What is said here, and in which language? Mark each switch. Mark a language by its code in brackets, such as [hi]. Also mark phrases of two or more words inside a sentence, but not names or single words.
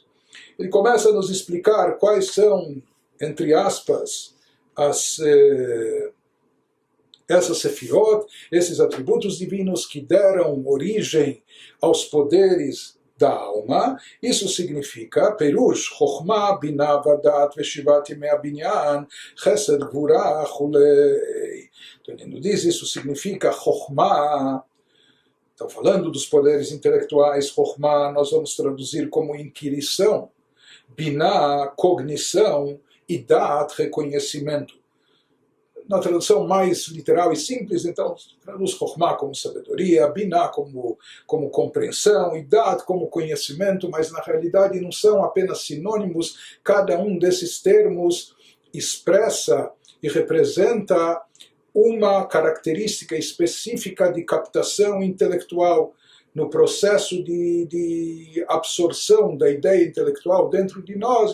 [pt] Ele começa a nos explicar quais são, entre aspas, essas sefirot, esses atributos divinos que deram origem aos poderes da alma. Isso significa [he] פירוש, חכמה, בינה, ודעת, ושבעת ימי בנין, חסד, גבורה, כולי. [pt] Então ele nos diz, isso significa Chokhmah. Estão falando dos poderes intelectuais. Chokhmah nós vamos traduzir como inquirição, Binah, cognição, e Dat, reconhecimento. Na tradução mais literal e simples, então, traduz Chokhmah como sabedoria, Binah como compreensão, e Dat como conhecimento, mas na realidade não são apenas sinônimos, cada um desses termos expressa e representa uma característica específica de captação intelectual, no processo de absorção da ideia intelectual dentro de nós.